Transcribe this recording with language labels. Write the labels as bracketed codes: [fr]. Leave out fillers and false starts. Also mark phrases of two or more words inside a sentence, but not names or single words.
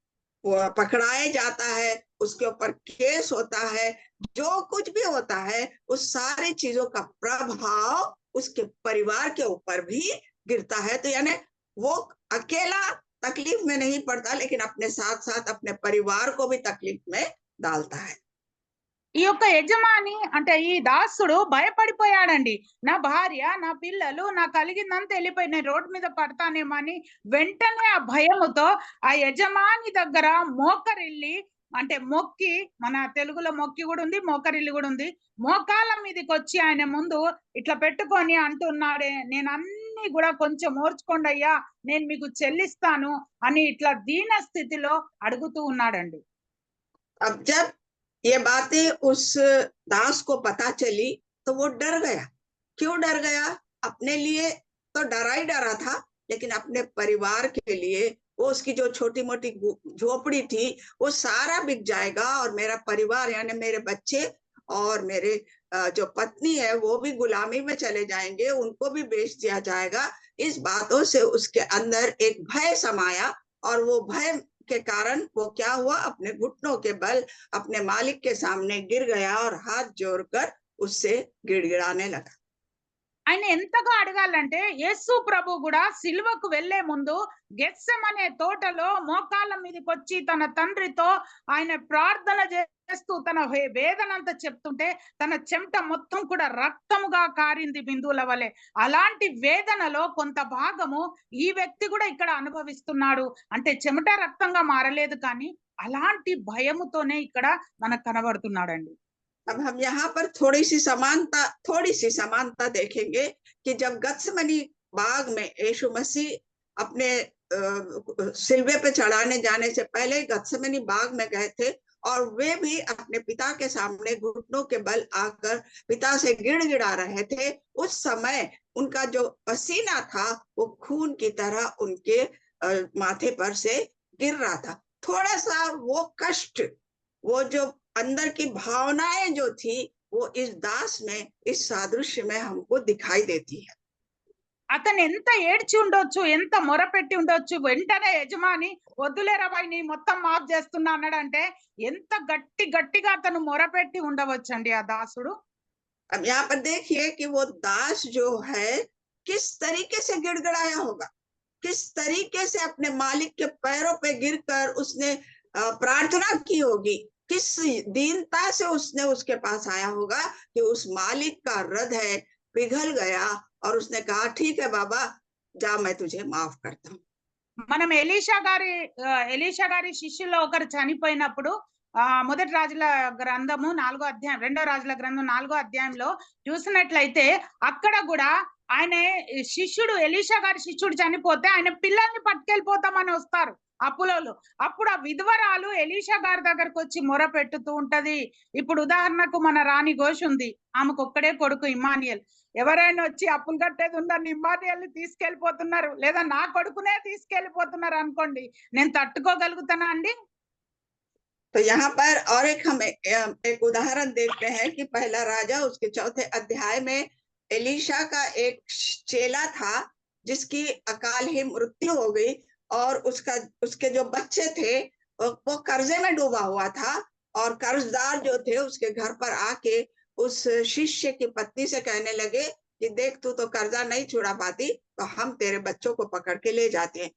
[hi] पकड़ाए जाता है, उसके ऊपर केस होता है, जो कुछ भी होता है उस सारी चीजों का प्रभाव उसके परिवार के ऊपर भी गिरता है। तो यानी वो अकेला तकलीफ में नहीं पड़ता लेकिन अपने साथ साथ अपने परिवार को भी तकलीफ में डालता है। [te] ఈ యొక్క యజమాని అంటే ఈ దాసుడు భయపడిపోయాడండి. నా భార్య, నా పిల్లలు, నా కలిగిందంతా వెళ్ళిపోయి నేను రోడ్డు మీద పడతానేమో అని వెంటనే ఆ భయముతో ఆ యజమాని దగ్గర మోకరిల్లి, అంటే మొక్కి, మన తెలుగులో మొక్కి కూడా ఉంది, మోకరిల్లి కూడా ఉంది, మోకాళ్ళ మీదకి వచ్చి ఆయన ముందు ఇట్లా పెట్టుకొని అంటున్నాడే, నేను అన్ని కూడా కొంచెం ఓర్చుకోండి అయ్యా, నేను మీకు చెల్లిస్తాను అని ఇట్లా దీన స్థితిలో అడుగుతూ ఉన్నాడండి. [hi] अब जब ये बातें उस दास को पता चली तो वो डर गया। क्यों डर गया? अपने लिए तो डरा ही डरा था, लेकिन अपने परिवार के लिए वो उसकी जो छोटी मोटी झोपड़ी थी वो सारा बिक जाएगा और मेरा परिवार यानी मेरे बच्चे और मेरे जो पत्नी है वो भी गुलामी में चले जाएंगे, उनको भी बेच दिया जाएगा। इस बातों से उसके अंदर एक भय समाया और वो भय के कारण वो क्या हुआ, अपने घुटनों के बल अपने मालिक के सामने गिर गया और हाथ जोड़कर उससे गिड़गिड़ाने लगा। [te] ఆయన ఎంతగా అడగాలంటే యేసు ప్రభు కూడా సిలువకు వెళ్లే ముందు గెత్సెమనే తోటలో మోకాళ్ళ మీదకి వచ్చి తన తండ్రితో ఆయన ప్రార్థన చేస్తూ తన వేదనంతా చెప్తుంటే తన చెమట మొత్తం కూడా రక్తముగా కారింది బిందువుల వలె. అలాంటి వేదనలో కొంత భాగము ఈ వ్యక్తి కూడా ఇక్కడ అనుభవిస్తున్నాడు. అంటే చెమట రక్తంగా మారలేదు కానీ అలాంటి భయముతోనే ఇక్కడ మనకు కనబడుతున్నాడండి. [hi] अब हम यहाँ पर थोड़ी सी समानता देखेंगे कि जब गत्समनी बाग में यीशु मसीह अपने सिलवे पे चढ़ाने जाने से पहले गत्समनी बाग में गए थे और वे भी अपने पिता के सामने घुटनों के बल आकर पिता से गिड़गिड़ा रहे थे। उस समय उनका जो पसीना था वो खून की तरह उनके माथे पर से गिर रहा था। थोड़ा सा वो कष्ट, वो जो अंदर की भावनाएं जो थी वो इस दास में, इस सादृश्य में हमको दिखाई देती है। [te] అతను ఎంత ఏడ్చి ఉండొచ్చు, ఎంత మొరపెట్టి ఉండొచ్చు. వెంటనే యజమాని వద్దులేరా బాయ్ నీ మొత్తం మాఫ్ చేస్తున్నా అన్నాడంటే ఎంత గట్టిగా అతను మొరపెట్టి ఉండవచ్చండి ఆ దాసుడు. [hi] अब यहाँ पर देखिए कि वो दास जो है किस तरीके से गिड़गिड़ाया होगा, किस तरीके से अपने मालिक के पैरों पे गिरकर उसने प्रार्थना की होगी, किस दीनता से उसने उसके पास आया होगा कि उस मालिक का हृदय पिघल गया और उसने कहा ठीक है बाबा जा मैं तुझे माफ करता हूँ। [te] మనం ఎలీషా గారి శిష్యుల్లో ఒకరు చనిపోయినప్పుడు మొదటి రాజుల గ్రంథము 4వ అధ్యాయం, 2వ రాజుల గ్రంథం 4వ అధ్యాయంలో చూసినట్లయితే అక్కడ కూడా ఆయన శిష్యుడు, ఎలీషా గారి శిష్యుడు చనిపోతే ఆయన పిల్లల్ని పట్టుకెళ్ళిపోతామని వస్తారు అప్పులలో. అప్పుడు ఆ విధవరాలు ఎలీషా గారి దగ్గరకు వచ్చి మొర పెట్టుతూ ఉంటది. ఇప్పుడు ఉదాహరణకు మన రాణి ఘోష్ ఉంది, ఆమెకు ఒక్కడే కొడుకు ఇమ్మానియల్. ఎవరైనా వచ్చి అప్పులు కట్టేది ఉందని ఇమ్మానియల్ని తీసుకెళ్ళిపోతున్నారు, లేదా నా కొడుకునే తీసుకెళ్ళిపోతున్నారు అనుకోండి, నేను తట్టుకోగలుగుతానా అండి? [hi] तो यहाँ पर और एक हम एक उदाहरण देखते हैं कि पहला राजा उसके 4थे अध्याय में एलीशा का एक चेला था जिसकी अकाल ही मृत्यु हो गई, और उसके जो बच्चे थे वो कर्जे में डूबा हुआ था, और कर्जदार जो थे उसके घर पर आके उस शिष्य की पत्नी से कहने लगे कि देख तू तो कर्जा नहीं छुड़ा पाती, तो हम तेरे बच्चों को पकड़ के ले जाते हैं।